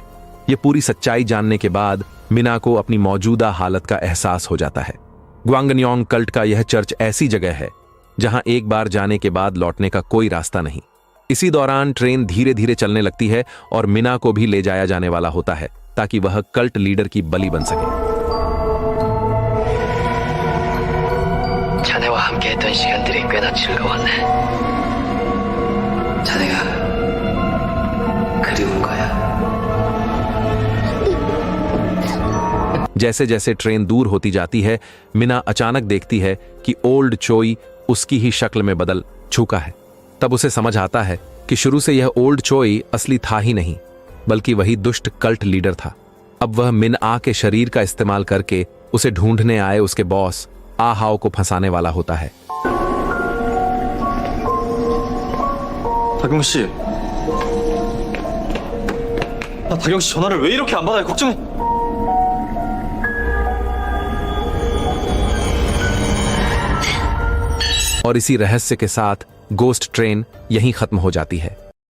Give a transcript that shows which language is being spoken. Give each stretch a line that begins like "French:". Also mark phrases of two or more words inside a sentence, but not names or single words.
Hindi: ये पूरी सच्चाई जानने के बाद मिना को अपनी मौजूदा हालत का एहसास हो जाता है। ग्वांगन्योंग कल्ट का यह चर्च ऐसी जगह है जहां एक बार जाने के बाद लौटने का कोई रास्ता नहीं। इसी दौरान ट्रेन धीरे धीरे चलने लगती है और मिना को भी ले जाया जाने वाला होता है ताकि वह कल्ट लीडर की बलि बन सके।
Korean: 자네와 함께했던 시간들이 꽤나 즐거웠네. 자네가 그리운 거야.
Hindi: जैसे जैसे ट्रेन दूर होती जाती है, मिना अचानक देखती है कि ओल्ड चोई उसकी ही शक्ल में बदल चुका है। तब उसे समझ आता है कि शुरू से यह ओल्ड चोई असली था ही नहीं, बल्कि वही दुष्ट कल्ट लीडर था। अब वह मिनआ के शरीर का इस्तेमाल करके उसे ढूंढने आए उसके बॉस आहाओ को फंसाने वाला होता है।
Korean: 다경 씨, 나 다경 씨 전화를 왜 이렇게 안 받아요? 걱정해.
Hindi: और इसी रहस्य के साथ गोस्ट ट्रेन यहीं खत्म हो जाती है।